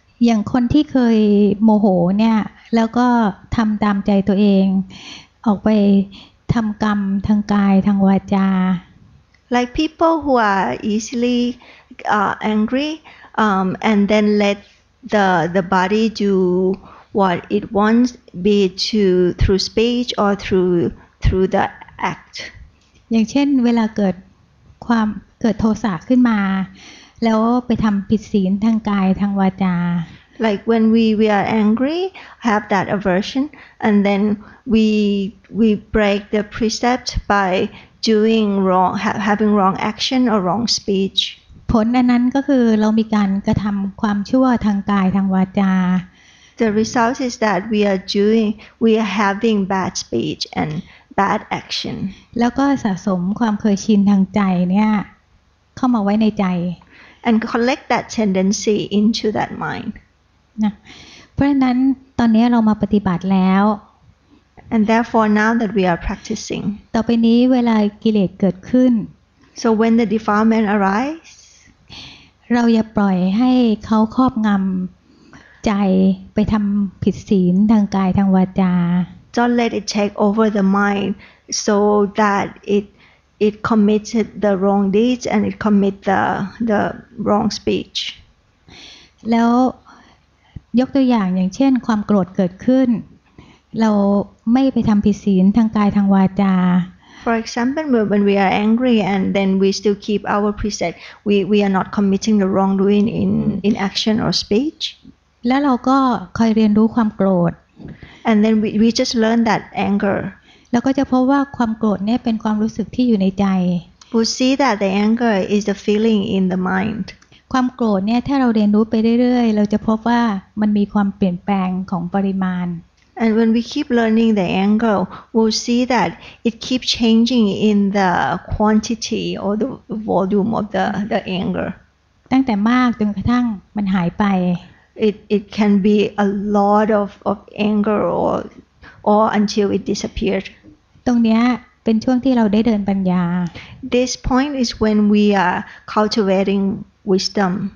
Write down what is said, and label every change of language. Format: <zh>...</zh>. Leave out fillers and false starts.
<th>อย่างคนที่เคยโมโหเนี่ยแล้วก็ทำตามใจตัวเองออกไปทำกรรมทางกายทางวาจา</th> <en>Like people who are easily angry and then let the body do what it wants, be it through speech or through the act.</en> <th>อย่างเช่นเวลาเกิดโทสะขึ้นมาแล้วไปทำผิดศีลทางกายทางวาจา</th> <en>Like when we are angry, have that aversion, and then we break the precept by doing wrong, having wrong action or wrong speech.</en> <th>ผลอันนั้นก็คือเรามีการกระทำความชั่วทางกายทางวาจา</th> <en>The result is that we are having bad speech and bad action.</en> <th>แล้วก็สะสมความเคยชินทางใจเนี่ยเข้ามาไว้ในใจ</th> <en>And collect that tendency into that mind.</en> <th>นะเพราะฉะนั้นตอนนี้เรามาปฏิบัติแล้ว</th> <en>And therefore now that we are practicing.</en> <th>ต่อไปนี้เวลากิเลสเกิดขึ้น</th> <en>So when the defilement arise,</en> <th>เราอย่าปล่อยให้เขาครอบงำใจไปทำผิดศีลทางกายทางวาจา</th> <en>don't let it take over the mind so that it committed the wrong deeds and it commit the wrong speech.</en> <th>แล้วยกตัวอย่างเช่นความโกรธเกิดขึ้นเราไม่ไปทำผิดศีลทางกายทางวาจา</th> <en>For example, when we are angry and then we still keep our precept, we are not committing the wrongdoing in action or speech.</en> <th>แล้วเราก็คอยเรียนรู้ความโกรธ</th> <en>And then we just learn that anger.</en> <th>แล้วก็จะพบว่าความโกรธเนี่ยเป็นความรู้สึกที่อยู่ในใจ</th> <en>We'll see that the anger is the feeling in the mind.</en> <th>ความโกรธเนี่ยถ้าเราเรียนรู้ไปเรื่อยๆเราจะพบว่ามันมีความเปลี่ยนแปลงของปริมาณ</th> <en>And when we keep learning the anger, we'll see that it keeps changing in the quantity or the volume of the anger.</en> <th>ตั้งแต่มากจนกระทั่งมันหายไป</th> <en>It can be a lot of anger or until it disappeared.</en> <th>ตรงเนี้ยเป็นช่วงที่เราได้เดินปัญญา</th> <en>This point is when we are cultivating wisdom.</en>